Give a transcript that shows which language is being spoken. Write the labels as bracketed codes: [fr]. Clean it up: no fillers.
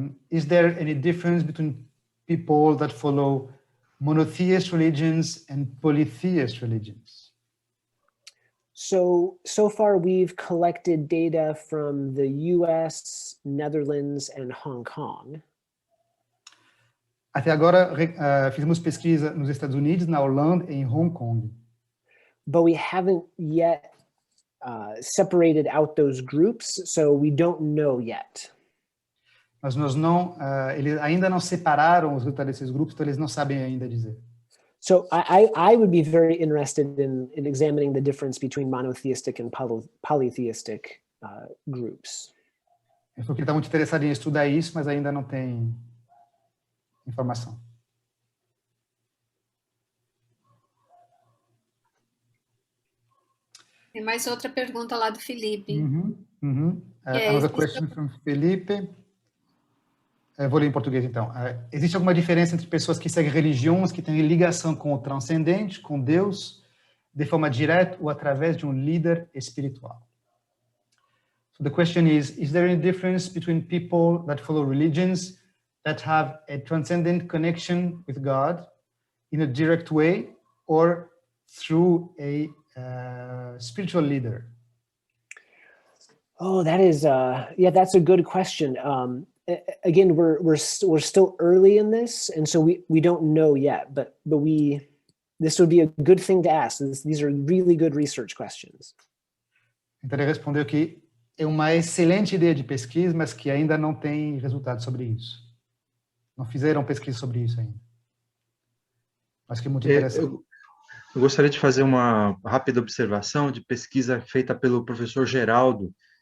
[en] Is there any difference between people that follow monotheist religions and polytheist religions? So far we've collected data from the US, Netherlands, and Hong Kong. [pt] Até agora, fizemos pesquisa nos Estados Unidos, na Holanda e em Hong Kong. [en] But we haven't yet separated out those groups, so we don't know yet. [pt] Mas eles ainda não separaram os resultados desses grupos, então eles não sabem ainda dizer. [en] So I would be very interested in examining the difference between monotheistic and polytheistic groups. [pt] Ele falou que ele está muito interessado em estudar isso, mas ainda não tem informação. Tem mais outra pergunta lá do Felipe. [en] Another question from Felipe. [pt] Vou ler em português, então. Existe alguma diferença entre pessoas que seguem religiões que têm ligação com o transcendente, com Deus, de forma direta ou através de um líder espiritual? [en] So the question is there any difference between people that follow religions that have a transcendent connection with God in a direct way or through a spiritual leader? Oh, that is, that's a good question. Again, we're still early in this, and so we don't know yet. But this would be a good thing to ask. These are really good research questions. [pt] Então ele respondeu que é uma excelente ideia de pesquisa, mas que ainda não tem resultado sobre isso. Não fizeram pesquisa sobre isso ainda. Mas que é muito interessante. Eu gostaria de fazer uma rápida observação de pesquisa feita pelo professor Geraldo.